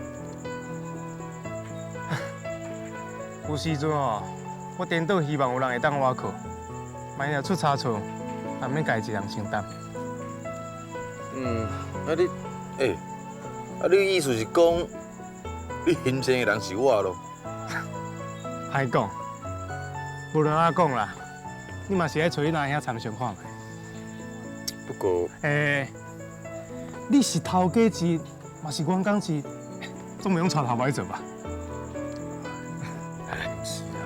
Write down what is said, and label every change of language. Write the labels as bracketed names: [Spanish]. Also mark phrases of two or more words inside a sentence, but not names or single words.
[Min Nan Chinese] 有时阵哦，我颠倒希望有人会当我靠，万一出差错，也免家己一人承担。你意思是讲，你心善的人是我咯？歹讲，无论安讲啦，你嘛是爱找你阿兄参详看卖。不过，你是头家钱，嘛是员工钱，总袂用带头来做吧？是啊。